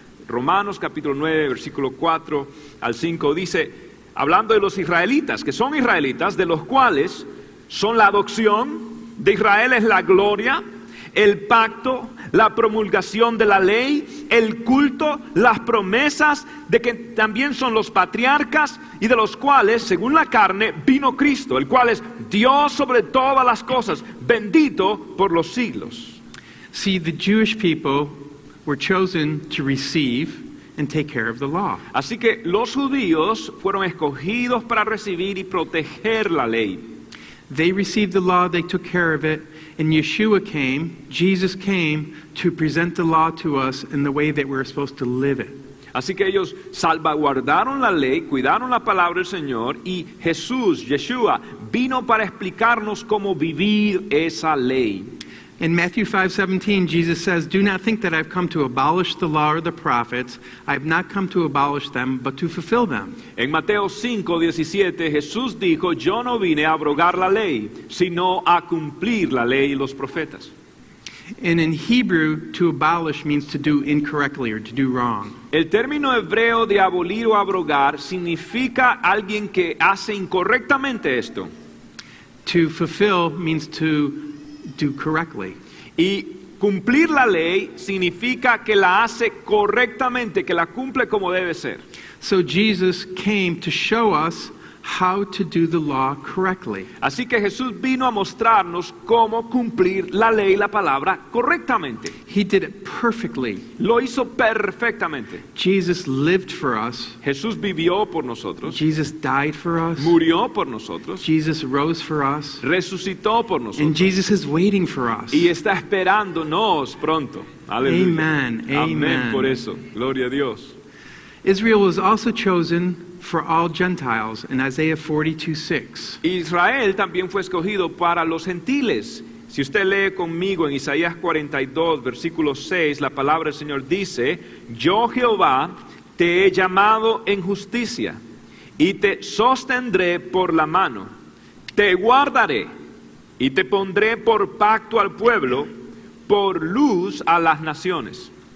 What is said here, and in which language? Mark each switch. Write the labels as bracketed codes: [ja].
[es] Romanos capítulo 9, versículo 4 al 5 dice, hablando de los israelitas, que son israelitas, de los cuales son la adopción, de Israel es la gloria, el pacto, la promulgación de la ley, el culto, las promesas, de que también son los patriarcas y de los cuales, según la carne, vino Cristo, el cual es Dios sobre todas las cosas, bendito por los siglos. [en] See, the Jewish people were chosen to receive and take care of the law. [es] Así que los judíos fueron escogidos para recibir y proteger la ley. [en] They received the law, they took care of it, and Yeshua came, Jesus came to present the law to us in the way that we're supposed to live it. [es] Así que ellos salvaguardaron la ley, cuidaron la palabra del Señor y Jesús, Yeshua, vino para explicarnos cómo vivir esa ley. [en] In Matthew 5:17, Jesus says, "Do not think that I've come to abolish the law or the prophets. I have not come to abolish them, but to fulfill them." [es] En Mateo 5:17 Jesús dijo, yo no vine a abrogar la ley, sino a cumplir la ley y los profetas. [en] And in Hebrew, to abolish means to do incorrectly or to do wrong. [es] El término hebreo de abolir o abrogar significa alguien que hace incorrectamente esto. [en] To fulfill means to do correctly. [es] Y cumplir la ley significa que la hace correctamente, que la cumple como debe ser. [en] So Jesus came to show us how to do the law correctly. [es] Así que Jesús vino a mostrarnos cómo cumplir la ley, la palabra, correctamente. [en] He did it perfectly. [es] Lo hizo perfectamente. [en] Jesus lived for us. [es] Jesús vivió por nosotros, [en] Jesus died for us. [es] murió por nosotros, [en] Jesus rose for us. [es] resucitó por [en] And [es] nosotros [en] Jesus is waiting for us. [es] y está esperándonos pronto. Aleluya. [en] Amen. Amen. [es] Por eso, gloria a Dios. [en] Israel was also chosen for all Gentiles in Isaiah 42:6. [es] Israel también fue escogido para los gentiles. Si usted lee conmigo en Isaías 42, versículo 6, la palabra del Señor dice, yo Jehová te he llamado en justicia y te sostendré por la mano, te guardaré y te pondré por pacto al pueblo, por luz a las naciones.